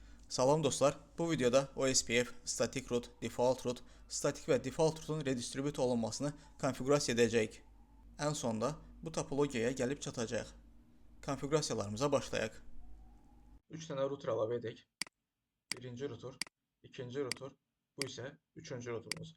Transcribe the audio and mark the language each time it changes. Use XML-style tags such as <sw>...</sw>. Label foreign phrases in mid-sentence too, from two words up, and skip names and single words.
<az>Salam dostlar, bu videoda OSPF,</az> <en>static root, default root,</en> <az>statik və default rootun redistribute olunmasını konfigurasiya edəcəyik. Ən sonda bu topologiyaya gəlib çatacaq. Konfigurasiyalarımıza başlayaq. 3 dənə router əlavə edək. Birinci router, ikinci router, bu isə üçüncü routerumuz.</az>